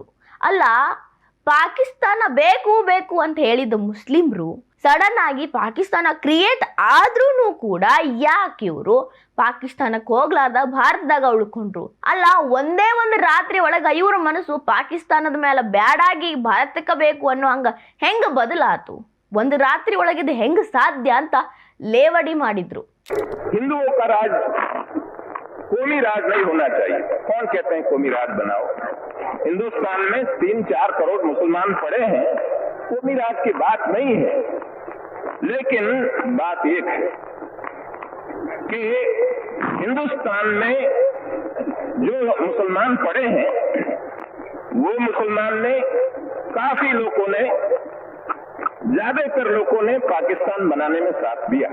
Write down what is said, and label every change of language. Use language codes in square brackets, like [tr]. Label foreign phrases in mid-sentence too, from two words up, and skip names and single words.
[kn] ಅಲ್ಲ, ಪಾಕಿಸ್ತಾನ ಬೇಕು ಬೇಕು ಅಂತ ಹೇಳಿದ ಮುಸ್ಲಿಮ್ರು ಸಡನ್ ಆಗಿ ಪಾಕಿಸ್ತಾನ ಕ್ರಿಯೇಟ್ ಆದ್ರೂ ಕೂಡ ಯಾಕೆ ಇವರು ಪಾಕಿಸ್ತಾನಕ್ಕೆ ಹೋಗ್ಲಾರ್ದ ಭಾರತದಾಗ ಉಳ್ಕೊಂಡ್ರು? ಅಲ್ಲ, ಒಂದೇ ಒಂದು ರಾತ್ರಿ ಒಳಗ ಇವ್ರ ಮನಸ್ಸು ಪಾಕಿಸ್ತಾನದ ಮೇಲೆ ಬ್ಯಾಡಾಗಿ ಭಾರತಕ್ಕೆ ಬೇಕು ಅನ್ನೋ ಹಂಗ ಹೆಂಗ ಬದಲಾತು? ಒಂದು ರಾತ್ರಿ ಒಳಗಿದ ಹೆಂಗ ಸಾಧ್ಯ ಅಂತ ಲೇವಡಿ ಮಾಡಿದ್ರು. [hi] हिंदुओं का राज कौमी राज नहीं होना चाहिए. कौन कहते हैं कौमी राज बनाओ? हिंदुस्तान में 3-4 करोड़ मुसलमान पड़े हैं, कौमी राज की बात नहीं है. लेकिन बात एक है कि हिंदुस्तान में जो मुसलमान पड़े हैं वो मुसलमान ने काफी लोगों ने, ज्यादातर लोगों ने पाकिस्तान बनाने में साथ दिया.